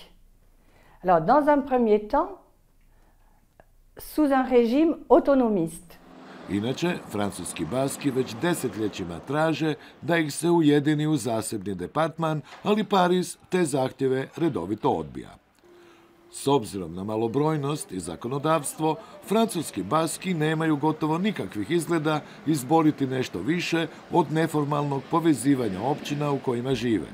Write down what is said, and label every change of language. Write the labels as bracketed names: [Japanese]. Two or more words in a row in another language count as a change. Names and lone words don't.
[French] Alors, dans un premier temps, sous un régime autonomiste. [Croatian] Inače, francuski Baski već desetljećima traže da ih se ujedini u zasebni departman, ali Pariz te zahtjeve redovito odbija. S obzirom na malobrojnost i zakonodavstvo, francuski Baski nemaju gotovo nikakvih izgleda izboriti nešto više od neformalnog povezivanja općina u kojima žive.